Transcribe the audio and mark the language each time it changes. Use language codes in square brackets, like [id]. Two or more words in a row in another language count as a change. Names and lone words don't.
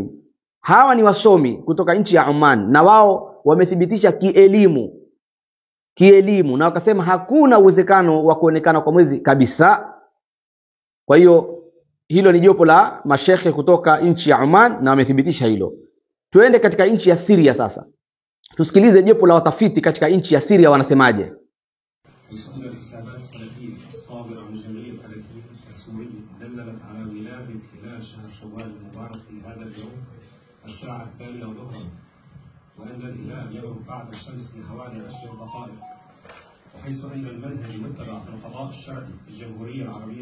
[sw] Hawa ni wasomi kutoka nchi ya Oman, na wao wamethibitisha kielimu, na wakasema hakuna uwezekano wa kuonekana kwa mwezi kabisa. Kwa hiyo hilo ni jopo la mashekhe kutoka nchi ya Oman na wamethibitisha hilo. Tuende katika nchi ya Syria sasa. Tusikilize jopo la watafiti katika nchi ya Syria wanasemaje. [ar] الساعة 2 ظهرا، وأن الهلال يغرب بعد الشمس بحوالي 20 دقائق، وحيث أن المنهج المتبع في القضاء الشرعي في الجمهورية العربية